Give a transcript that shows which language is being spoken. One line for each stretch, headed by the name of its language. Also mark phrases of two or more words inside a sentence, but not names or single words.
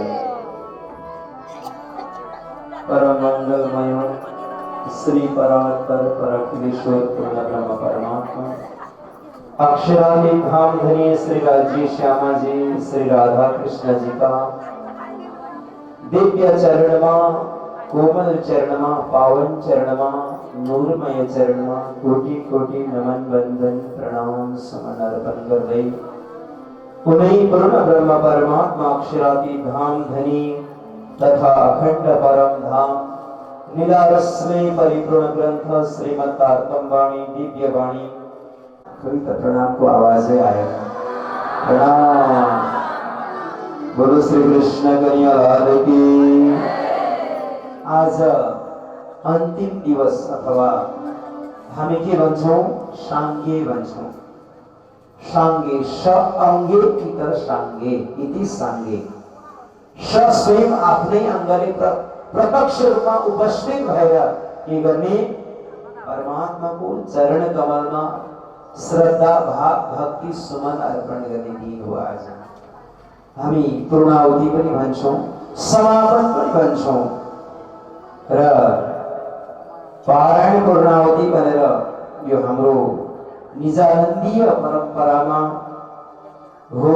Hindi: परम मंगलमय श्री परात्पर परमेश्वर पूर्ण ब्रह्म परमात्मा अक्षरादि धाम धनी श्री राजी श्यामा जी श्री राधा कृष्ण जी का
Nepali: दिव्य चरणमा कोमल चरणमा पावन चरणमा नूरमय चरणमा कोटि कोटि नमन वंदन प्रणाम समन अर्पण गर्दै उन्हीं पूर्ण ब्रह्म परमात्मा अक्षरादि धाम धनी तथा अखंड परम धाम नीलारस्मय परिपूर्ण ग्रंथ श्रीमद् तारतम वाणी दिव्य वाणी कविता प्रणाम को
Hindi: आवाज़ें आए
Nepali: प्रणाम।
Hindi: बोलो श्री कृष्ण कन्हैया लाल की।
Nepali: आज अंतिम दिवस अथवा हामी के भन्छौं साङ्गे भन्छौं। साङ्गे स अंगे इतर साङ्गे इति साङ्गे स स्वयं आफ्नै अंगले प्रत्यक्ष रूपमा उपस्थित भएर के गर्ने परमात्माको चरण कमलमा श्रद्धा भाव भक्ति सुमन अर्पण गर्ने दिन हो आज। हामी पूर्णाहुति पनि भन्छौं समापन पनि भन्छौं र पारायण पूर्णाहुति भनेर यो हाम्रो निजानन्दीय परम्परामा हो।